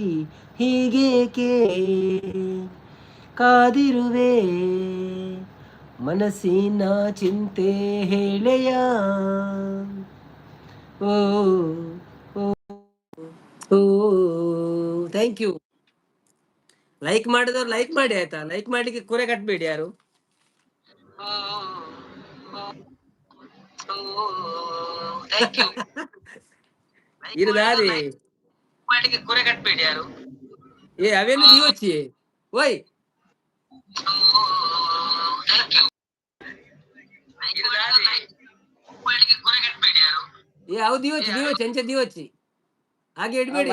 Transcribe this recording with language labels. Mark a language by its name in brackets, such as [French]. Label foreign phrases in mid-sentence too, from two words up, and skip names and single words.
[Kannada] ಹೀಗೇಕೆ ಕಾದಿರುವೆ, ಮನಸ್ಸಿನ ಚಿಂತೆ ಹೇಳೆಯ. [English] ಓ ಓ thank you. [Kannada] ಲೈಕ್ ಮಾಡಿದವ್ರು ಲೈಕ್ ಮಾಡಿ ಆಯ್ತಾ. ಲೈಕ್ ಮಾಡ್ಲಿಕ್ಕೆ ಕುರೆ ಕಟ್ಬೇಡಿ ಯಾರು. ಇರುದಾರಿ ಕುರೆ ಕಟ್ಬೇಡಿ ಯಾರು. [Tulu] ಏ ಅವೆಲ್ಲ ದಿವಚ್ಚಿ ಓಯ್. ಏ ಅವು ದಿವಚ್ಚಿ ದಿವಚ್ಚಿ ಅಂಚೆ ದಿವಚ್ಚಿ [Kannada] ಹಾಗೆ ಇಡ್ಬೇಡಿ.